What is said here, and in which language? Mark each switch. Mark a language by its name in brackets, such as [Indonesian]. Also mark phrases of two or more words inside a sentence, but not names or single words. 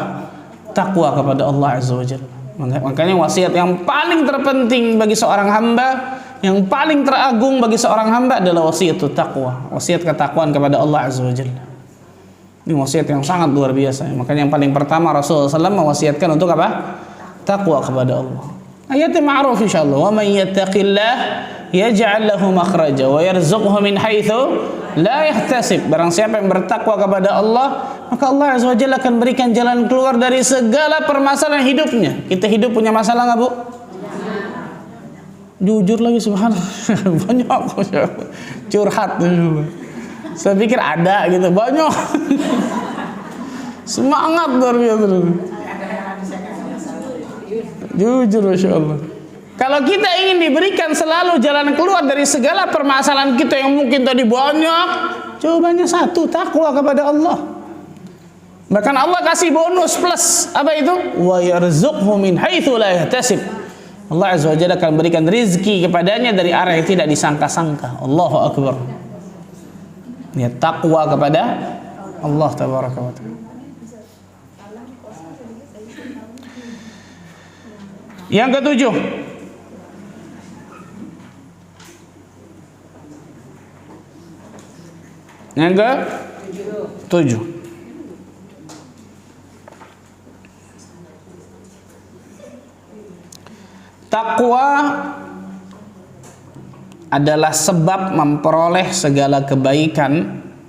[Indonesian] Takwa kepada Allah [Arabic] عز وجل. [Indonesian] Makanya wasiat yang paling terpenting bagi seorang hamba, yang paling teragung bagi seorang hamba adalah wasiat takwa, wasiat ketakwaan kepada Allah [Arabic] عز وجل. [Indonesian] Ini wasiat yang sangat luar biasa. Makanya yang paling pertama Rasulullah SAW mewasiatkan untuk apa? Takwa kepada Allah. Ayatnya [Arabic] معروف إن شاء الله. ومن يتق الله يجعل له مخرجا ويرزقه من حيث لا يحتسب. [Indonesian] Barang siapa yang bertakwa kepada Allah, maka Allah [Arabic] عز وجل [Indonesian] akan berikan jalan keluar dari segala permasalahan hidupnya. Kita hidup punya masalah enggak, Bu? Jujur lagi, subhanallah. Banyak curhat. Saya pikir ada gitu, banyak. Semangat luar biasa. Jujur, [Arabic] ما شاء الله. [Indonesian] Kalau kita ingin diberikan selalu jalan keluar dari segala permasalahan kita yang mungkin tadi banyak, jawabannya satu, takwa kepada Allah. Bahkan Allah kasih bonus plus, apa itu? [Arabic] ويرزقه من حيث لا يحتسب. [Indonesian] Allah [Arabic] عز وجل [Indonesian] akan berikan rizki kepadanya dari arah yang tidak disangka-sangka. [Arabic] الله أكبر. [Indonesian] Ya, takwa kepada Allah [Arabic] تبارك وتعالى. [Indonesian] Yang ketujuh, yang ketujuh, takwa adalah sebab memperoleh segala kebaikan.